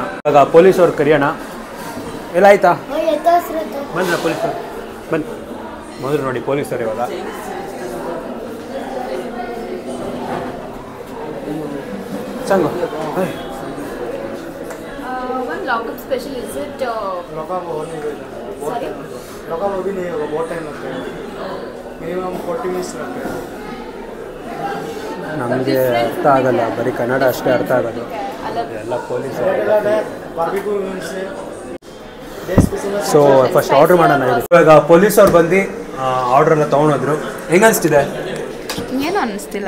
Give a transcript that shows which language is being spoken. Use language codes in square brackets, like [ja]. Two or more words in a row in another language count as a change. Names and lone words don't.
[kn] ಇವಾಗ ಪೊಲೀಸವ್ರು ಕರೆಯೋಣ. ಎಲ್ಲ ಆಯಿತಾ? ಬಂದ್ರ ಪೊಲೀಸರು? ಬನ್ನಿ ಮೊದಲು ನೋಡಿ ಪೊಲೀಸರು ಇವಾಗ. ಸಂಗು [en] lockup special? Is it [hi] लॉकअप हो नहीं गया [en] sorry? [hi] लॉकअप अभी नहीं होगा बहुत टाइम लगता है मिनिमम 40 मिनट्स लगता है [kn] ನಮಗೆ ಅರ್ಥ ಆಗಲ್ಲ, ಬರೀ ಕನ್ನಡ ಅಷ್ಟೇ ಅರ್ಥ ಆಗೋದು. ಎಲ್ಲ ಪೊಲೀಸ್. [en] barbecue mins so first order [kn] ಮಾಡೋಣ. ಇವಾಗ ಪೊಲೀಸ್ ಅವ್ರು ಬಂದು ಆರ್ಡರ್ ಎಲ್ಲ ತೊಗೊಂಡೋದ್ರು. ಹೆಂಗೆ ಅನಿಸ್ತಿದೆ? ಏನು ಅನ್ನಿಸ್ತಿಲ್ಲ.